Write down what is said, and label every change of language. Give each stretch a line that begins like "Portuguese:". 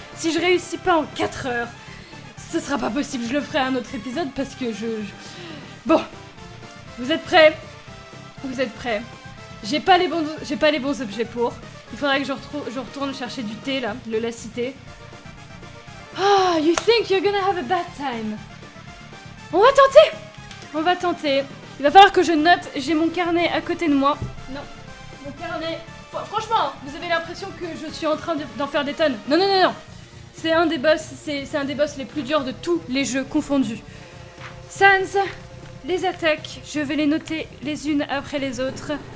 French: Si je réussis pas en 4 heures, ce sera pas possible. Je le ferai à un autre épisode parce que Bon. Vous êtes prêts? J'ai pas les bons objets pour. Il faudrait que je retourne chercher du thé là, le lacité.
English: Ah, you think you're gonna have a bad time.
French: On va tenter. Il va falloir que je note. J'ai mon carnet à côté de moi. Non, mon carnet. Franchement, vous avez l'impression que je suis en train d'en faire des tonnes. Non. C'est un des boss. C'est un des boss les plus durs de tous les jeux confondus. Sans, les attaques, je vais les noter les unes après les autres.